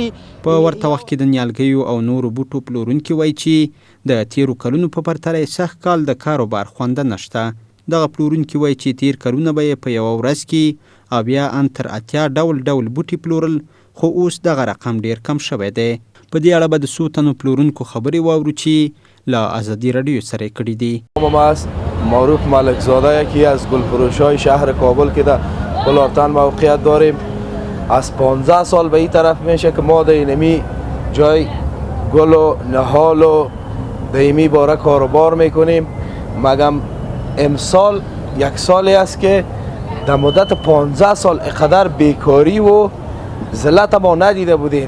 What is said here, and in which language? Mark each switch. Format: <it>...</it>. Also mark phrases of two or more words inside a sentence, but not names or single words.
<ps>په ورته وخت کې د نیالګیو او نورو بوټو پلورونکي وایي چې د تیرو کلونو په پرتله سږ کال د کاروبار خونده نشته. دغه پلورونکي وایي چې تیر کلونه به یې په یوه ورځ کې او بیا ان تر 80 ډول بوټي پلورل، خو اوس دغه رقم ډیر کم شوی دی. په دې اړه به د څو تنو پلورونکو خبرې واورو چې له آزادی رادیو سره کړي دي.</ps> <fa>معروف ملک زاده یکی از گلفروش‌های شهر کابل که در بلارتن موقعیت داریم. از 15 سال به این طرف میشه که ما در اینمی جای گل و نهال و در اینمی باره کاروبار میکنیم. مگم امسال یک سالی است که در مدت 15 سال اقدر بیکاری و ذلت ما ندیده بودیم.</fa>